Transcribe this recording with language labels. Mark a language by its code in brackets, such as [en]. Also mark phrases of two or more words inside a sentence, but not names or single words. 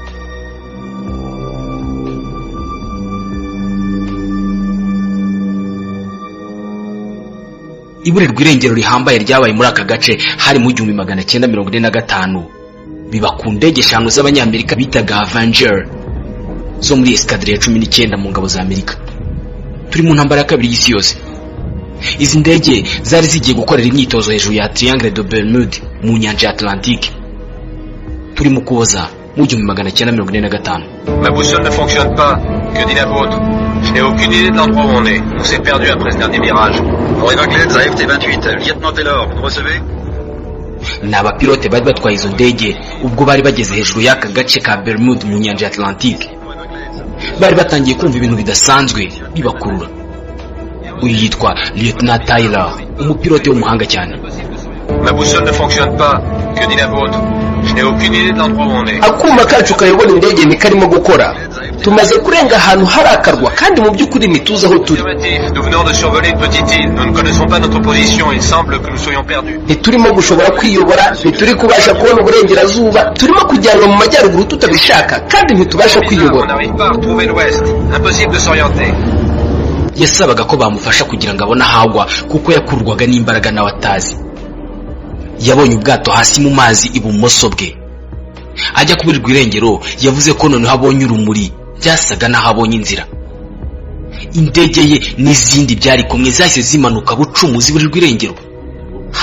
[rw] Iburirwa irengero rihambaye ryabaye muri aka gace hari mu 1945 biba ku ndege 5 z'abanyamerika bitaga Avenger zo muri escadre ya 19 mu ngabo za Amerika. Turi mu ntambara ya kabiri y'isi yose. Izi ndege zari zigiye gukorera imyitozo hejuru ya Triangle de Bermuda mu nyanja ya Atlantique. Turi mu kuboza mu 1945. [fr] Ma boussole ne fonctionne pas. Que dit la vôtre? Je n'ai aucune idée de l'endroit où on est. On s'est perdu après ce dernier mirage. Pour Everglades à FT-28, lieutenant Taylor, vous recevez? [rw] N'abapilote bari batwaye izo ndege ubwo bari bageze hejuru y'aka gace ka Bermuda mu nyanja ya Atlantique. Bari batangiye kumva ibintu bidasanzwe bibakurura. Uyu yitwa Lieutenant Taylor, umupilote w'umuhanga cyane. [fr] Ma boussole ne fonctionne pas. Que dit la vôtre? Je n'ai aucune idée de l'endroit où on est. [rw] Akuma kacu kayobora indege ni karimo gukora. Tumaze kurenga ahantu harakarwa kandi mu by'ukuri nituza aho turi. [fr] Nous venons de survoler une petite île. Nous ne connaissons pas notre position. Il semble que nous soyons perdus. [rw] Turimo gushobora kwiyobora, ntituri kubasha kubona uburengerazuba, turimo kujyanwa mu majyaruguru tutabishaka kandi ntitubasha kwiyobora. [fr] On n'arrive pas à retrouver l'ouest. Impossible de s'orienter. [rw] Yasabaga ko bamufasha kugira ngo abone ahagwa kuko yakurwaga n'imbaraga nawe atazi. Yabonye ubwato hasi mu mazi ibumoso bwe. Ajya kubirirwa irengero yavuze ko none habonye urumuri byasaga naho abonye inzira. Indege ye n'izindi byari kumwe zahise zimanuka bucumu ziburirwa irengero.